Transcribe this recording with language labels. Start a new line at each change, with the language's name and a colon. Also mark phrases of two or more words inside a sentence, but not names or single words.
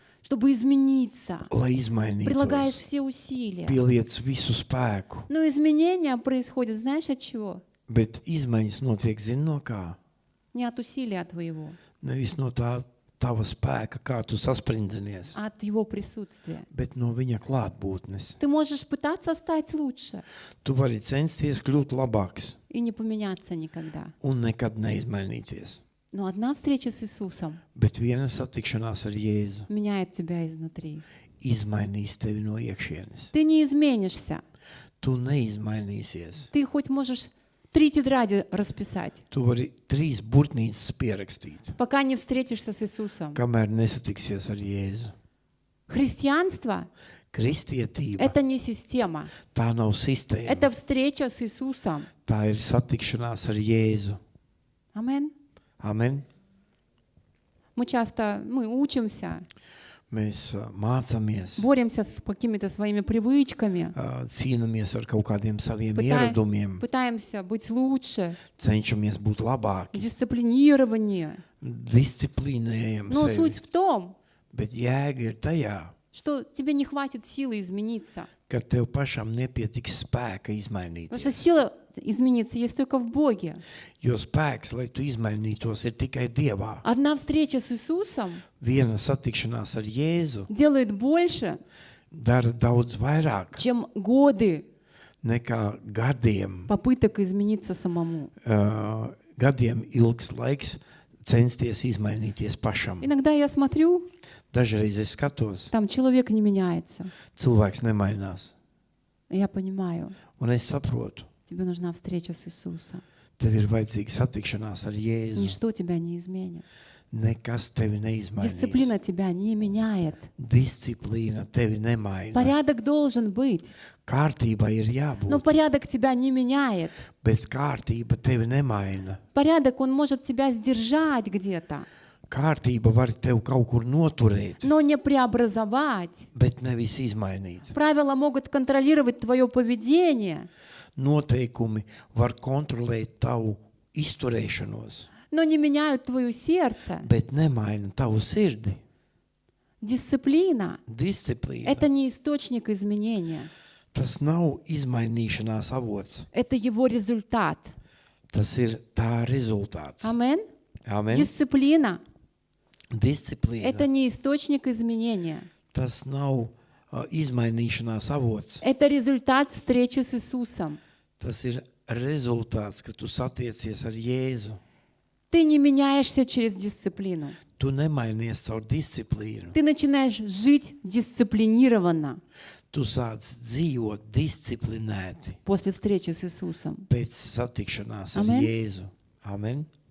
Russian: Чтобы измениться.
Latvian: lai
Russian: Прилагаешь
Latvian: izmainītos.
Russian: все усилия.
Latvian: Pieliec visu spēku.
Russian: Но изменения происходят, знаешь, от чего?
Latvian: Bet izmaiņas notiek, zini, no kā?
Russian: Не от усилия твоего,
Latvian: Nevis no tā tava spēka, kā tu sasprindzinies,
Russian: а от Его присутствия.
Latvian: bet no viņa klātbūtnes.
Russian: Ты можешь пытаться стать лучше
Latvian: Tu vari censties kļūt labāks
Russian: и не поменяться никогда.
Latvian: un nekad neizmainīties.
Russian: Но одна встреча с Иисусом
Latvian: Bet viena satikšanās ar Jēzu
Russian: меняет тебя изнутри.
Latvian: izmainīs tevi no iekšienes.
Russian: Ты не изменишься.
Latvian: Tu neizmainīsies.
Russian: Ты хоть можешь 3 тетради расписать,
Latvian: Tu vari 3 burtnīcas pierakstīt,
Russian: пока не встретишься с Иисусом.
Latvian: kamēr nesatiksies ar Jēzu.
Russian: Христианство
Latvian: Kristietība,
Russian: это не система,
Latvian: tā nav sistēma.
Russian: это встреча с Иисусом.
Latvian: Tā ir satikšanās ar Jēzu.
Russian: Амин.
Latvian: Amen.
Russian: Мы учимся,
Latvian: Mēs mācāmies,
Russian: боремся с какими-то своими привычками,
Latvian: cīnāmies ar kaut kādiem saviem ieradumiem,
Russian: пытаемся быть лучше,
Latvian: cenšamies būt labāki,
Russian: дисциплинирование.
Latvian: disciplīnējam
Russian: Но
Latvian: sevi.
Russian: суть в том,
Latvian: Bet jēga ir tajā,
Russian: что тебе не хватит силы измениться.
Latvian: ka tev pašam nepietiks spēka
Russian: Потому что
Latvian: izmainīties.
Russian: сила измениться есть только в Боге.
Latvian: Jo spēks, lai tu izmainītos, ir tikai Dievā.
Russian: Одна встреча с Иисусом
Latvian: Viena satikšanās ar Jēzu
Russian: делает больше,
Latvian: dara daudz vairāk
Russian: чем годы
Latvian: nekā gadiem,
Russian: попыток измениться самому.
Latvian: gadiem ilgs laiks censties izmainīties pašam.
Russian: Иногда я смотрю,
Latvian: Dažreiz es skatos,
Russian: там человек не меняется.
Latvian: cilvēks nemainās.
Russian: И я понимаю,
Latvian: Un es saprotu,
Russian: тебе нужна встреча с Иисусом.
Latvian: tev ir vajadzīga satikšanās ar Jēzu.
Russian: Ничто тебя не изменит.
Latvian: Nekas tevi neizmainīs.
Russian: Дисциплина тебя не меняет.
Latvian: Disciplīna tevi nemaina.
Russian: Порядок должен быть,
Latvian: Kārtība ir
Russian: но
Latvian: jābūt,
Russian: порядок тебя не меняет.
Latvian: bet kārtība tevi nemaina.
Russian: Порядок, он может тебя сдержать где-то,
Latvian: Kārtība var tevi kaut kur noturēt,
Russian: но не преобразовать.
Latvian: bet nevis izmainīt.
Russian: Правила могут контролировать твое поведение,
Latvian: Noteikumi var kontrolēt tavu izturēšanos,
Russian: но не меняют твое сердце.
Latvian: bet nemaina tavu sirdi.
Russian: Дисциплина —
Latvian: Disciplīna.
Russian: это не источник изменения,
Latvian: Tas nav izmainīšanās avots.
Russian: это его результат.
Latvian: Tas ir tā rezultāts.
Russian: Амин?
Latvian: Amen.
Russian: Дисциплина —
Latvian: Disciplīna.
Russian: это не источник изменения,
Latvian: Tas nav izmainīšanās avots.
Russian: это результат встречи с Иисусом.
Latvian: Tas ir rezultāts, ka tu satiecies ar Jēzu.
Russian: Ты не меняешься через дисциплину.
Latvian: Tu nemainies caur disciplīnu.
Russian: Ты начинаешь жить дисциплинированно.
Latvian: Tu sāc dzīvot disciplinēti
Russian: после встречи с Иисусом.
Latvian: pēc satikšanās ar
Russian: Amen.
Latvian: Jēzu. Amen.